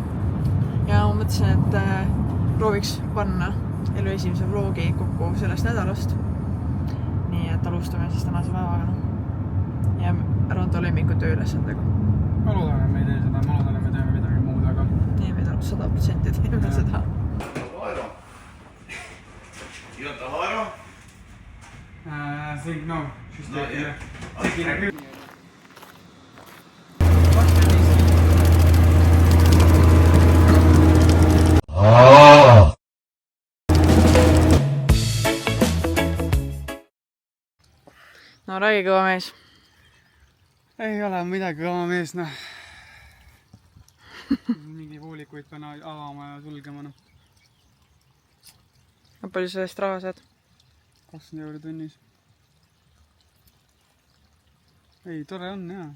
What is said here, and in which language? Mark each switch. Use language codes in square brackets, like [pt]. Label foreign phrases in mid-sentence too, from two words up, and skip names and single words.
[et] Ja ma mõtlesin, et prooviks panna elu esimese vlogi kokku sellest nädalast. Nii et alustame siis tänase päevaga. Ja Ranto lemmiku tööülesandega. Ma loodan, et me ei tee seda. Ma loodan, et me teeme midagi muud, aga... Nii, me 100% teeme seda. [en] You want the Laro? I think no. She's taking it. Taking it. [et] No räägi kõva mees. Ei ole midagi kõva mees, noh. Mingi voolikuid pean avama ja sulgema, noh. Palju sellest raha saad? 20 euro tunnis. Ei, tore on, jaa.